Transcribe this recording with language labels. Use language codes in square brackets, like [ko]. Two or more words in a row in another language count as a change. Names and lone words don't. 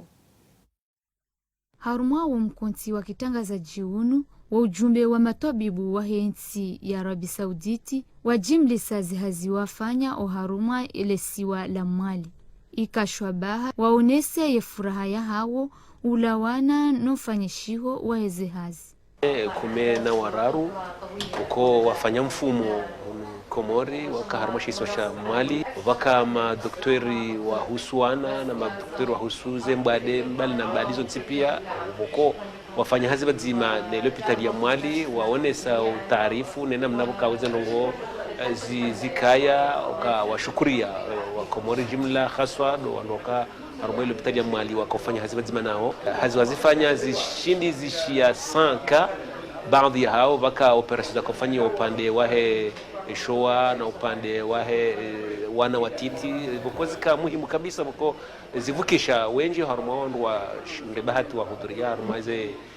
[wlc] Harumwa wa mkonti wa kitangaza jiunu wa ujumbe wa matabibu wa hensi ya Arabi Sauditi wa jimlisa zihazi wafanya o harumwa ile siwa la mwali. Ikashwabaha waonese ye furaha ya hawo ulawana nofanyishiho wa hezehazi. Kume na wararu uko wafanya mfumo Komori waka harmoshi sosha mwali waka madoktori wa husuana na madoktori wa husuze mbade mbali na mbali zonsi pia uko wafanya hazi bazima na l'hôpital ya mwali waonesa taarifu nena mnabuka wezanongo zikaya wakawashukuria wa Komori jumla haswa do wanoka harmo l'hôpital ya mwali wakafanya hazi bazima nao hazi wazifanya zishindi zishia 100 baadhi ya hao waka operation za kufanya upande wahe shoa na upande wahe wana watiti bukozika muhimu kabisa buko zivukisha wengi harmo wa bahati wa hudhuria harmaze